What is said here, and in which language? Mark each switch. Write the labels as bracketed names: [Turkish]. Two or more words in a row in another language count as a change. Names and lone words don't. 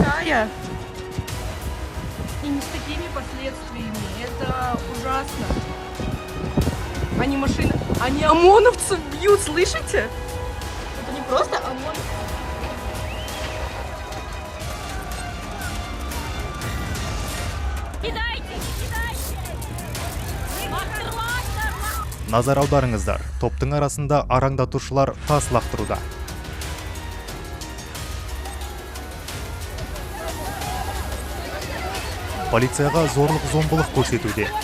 [Russian] я. И не с такими последствиями. Это ужасно. Они машины, они ОМОНовцев бьют, слышите? Это не просто ОМОН. [Kazakh] Назар аударыңыздар, топтың арасында араңдатушылар тас лақтыруда. Полицияға зорлық-зомбылық көрсетуде.